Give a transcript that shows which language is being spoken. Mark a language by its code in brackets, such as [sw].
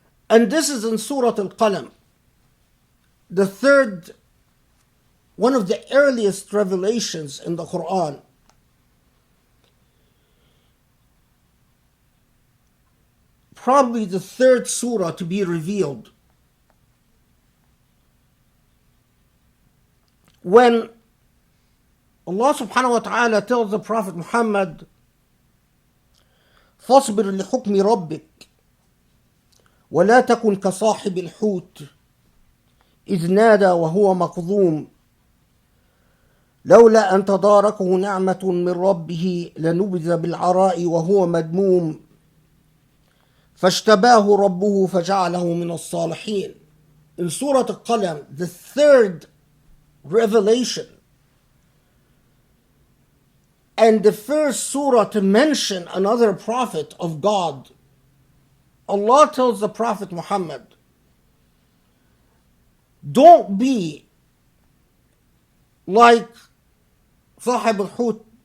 [en] And this is in Surah Al-Qalam, the third, one of the earliest revelations in the Quran. Probably the third surah to be revealed. When Allah subhanahu wa ta'ala tells the Prophet Muhammad, [ar] فاصبر لحكم ربك ولا تكن كصاحب الحوت إذ نادى وهو مكظوم لولا أن تداركه نعمة من ربه لنبذ بالعراء وهو مذموم فاجتباه ربه فجعله من الصالحين. [en] In Surah Al-Qalam, the third revelation and the first surah to mention another prophet of God, Allah tells the Prophet Muhammad, don't be like Sahib al-Hut.